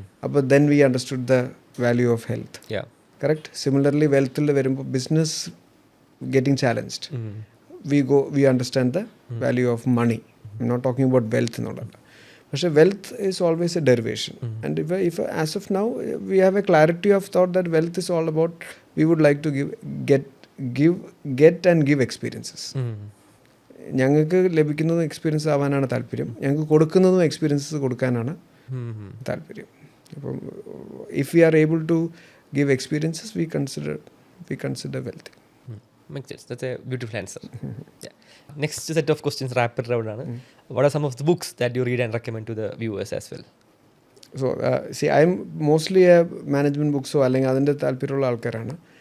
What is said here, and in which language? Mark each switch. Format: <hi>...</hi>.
<en>അപ്പോൾ then we understood the value of health. Correct. Similarly</en> <ml>വെൽത്തിൽ വരുമ്പോൾ</ml> <en>Business getting challenged, we understand the value of money. I'm not talking about wealth</en> <ml>എന്നുള്ളത്. പക്ഷേ</ml> <en>wealth is always a derivation. And if as of now we have a clarity of thought that wealth is all about we would like to get and give experiences.</en> <ml>ഞങ്ങൾക്ക് ലഭിക്കുന്നതും experience ആവാനാണ് താല്പര്യം, ഞങ്ങൾക്ക് കൊടുക്കുന്നതും experiences കൊടുക്കാനാണ് താല്പര്യം.</ml> <en>അപ്പം if we are able to give experiences we consider wealth. Makes sense. That's a beautiful answer. Yeah. Next set of questions, rapid round ആണ്. What are some of the books that you read and recommend to the viewers as well? So see, I'm mostly a management books</en> <ml>അല്ലെങ്കിൽ അതിൻ്റെ താല്പര്യമുള്ള ആൾക്കാരാണ്.</ml>